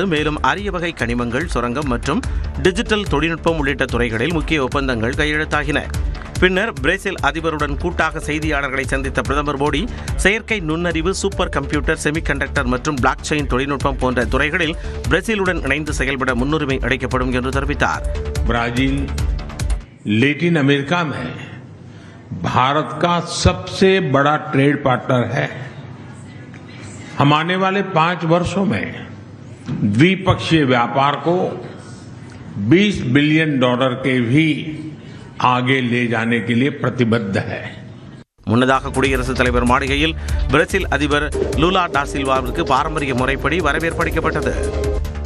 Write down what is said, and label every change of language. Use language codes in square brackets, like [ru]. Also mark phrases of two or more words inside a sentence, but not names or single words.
[ta] மேலும் அரிய வகை கனிமங்கள், சுரங்கம் மற்றும் டிஜிட்டல் தொழில்நுட்பம் உள்ளிட்ட துறைகளில் முக்கிய ஒப்பந்தங்கள் கையெழுத்தாகின. பின்னர் பிரேசில் அதிபருடன் கூட்டாக செய்தியாளர்களை சந்தித்த பிரதமர் மோடி செயற்கை நுண்ணறிவு, [en] super computer, [ta] செமிகண்டக்டர் மற்றும் [en] block chain [ta] தொழில்நுட்பம் போன்ற துறைகளில் பிரேசிலுடன் இணைந்து செயல்பட முன்னுரிமை அளிக்கப்படும் என்று தெரிவித்தார். [hi] ब्राजील लैटिन अमेरिका में भारत का सबसे बड़ा [en] trade partner [hi] है. हम आने वाले 5 वर्षों में द्विपक्षीय व्यापार को $20 बिलियन के भी आगे ले जाने के लिए प्रतिबद्ध है. [ta] முன்னதாக குடியரசுத் தலைவர் மாளிகையில் பிரேசில் அதிபர் லூலா டா சில்வாவிற்கு பாரம்பரிய முறைப்படி வரவேற்பளிக்கப்பட்டது.